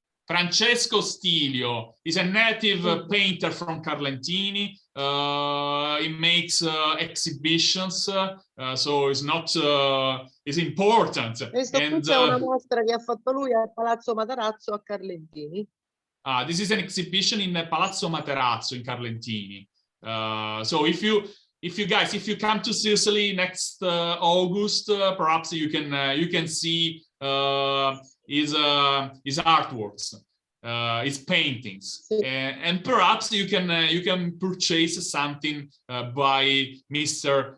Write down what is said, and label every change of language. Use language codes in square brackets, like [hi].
[en] Francesco Stilio is a native painter from Carlentini. He makes exhibitions, so it's not it's important. [it] Questo qui c'è una mostra che ha fatto lui al Palazzo Matarazzo a Carlentini. [en] This is an exhibition in Palazzo Materazzo in Carlentini. So if you guys, if you come to Sicily next August, perhaps you can see his artworks, his paintings, and perhaps you can purchase something by Mr.